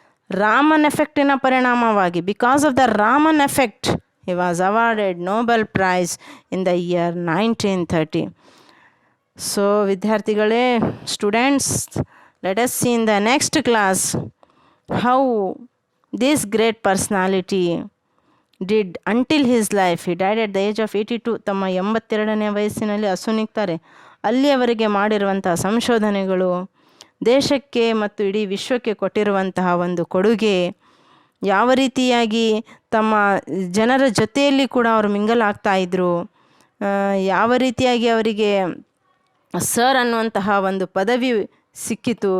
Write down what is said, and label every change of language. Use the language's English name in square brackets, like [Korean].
[Kannada] ರಾಮನ್ ಎಫೆಕ್ಟಿನ ಪರಿಣಾಮವಾಗಿ, [English] Because of the Raman effect, he was awarded Nobel Prize in the year 1930. So ವಿದ್ಯಾರ್ಥಿಗಳೇ, students, let us see in the next class how this great personality did until his life. He died at the age of 82. [Kannada] ತಮ್ಮ 82ನೇ ವಯಸ್ಸಿನಲ್ಲಿ ಅಸುನೀಗ್ತಾರೆ. ಅಲ್ಲಿಯವರೆಗೆ ಮಾಡಿರುವಂತಹ ಸಂಶೋಧನೆಗಳು, ದೇಶಕ್ಕೆ ಮತ್ತು ಇಡೀ ವಿಶ್ವಕ್ಕೆ ಕೊಟ್ಟಿರುವಂತಹ ಒಂದು ಕೊಡುಗೆ, ಯಾವ ರೀತಿಯಾಗಿ ತಮ್ಮ ಜನರ ಜೊತೆಯಲ್ಲಿ ಕೂಡ ಅವರು ಮಿಂಗಲ್ ಆಗ್ತಾಯಿದ್ರು, ಯಾವ ರೀತಿಯಾಗಿ ಅವರಿಗೆ ಸರ್ ಅನ್ನುವಂತಹ ಒಂದು ಪದವಿ ಸಿಕ್ಕಿತು.